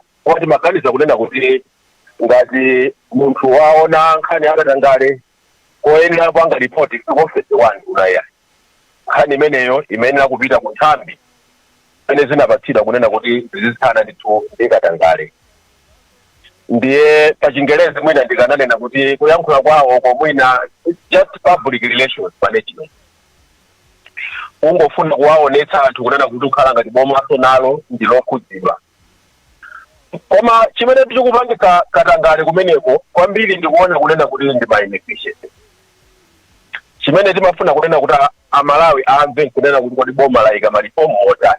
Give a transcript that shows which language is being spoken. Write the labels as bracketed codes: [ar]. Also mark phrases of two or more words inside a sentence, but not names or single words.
[ny] Koma timaganiza kunena kuti ngati munthu waona nkhani yakatangale koyenera kupanga ripoti ku ofesi wanu unaya nkhani imeneyo imayenera kupita ku nthambi zimene zinapatsidwa kunena kuti zizithana ndithu ndi katangale. Ndiye pachingelezi mwina ndikananena kuti kuyankhula kwawo komwina [en] just public relations management. [ny] Ungofuna kuwaonetsa anthu kunena kuti ukhala ngati bomaso nalo ndilokhudzidwa. Koma chimene tichikupangika katangale kumeneko kwambiri ndikuona kunena kuti ndi [en] by inefficiency. [ny] Chimene timafuna kunena kuti amalawi amve kunena kuti kodi boma layika malifomu otani.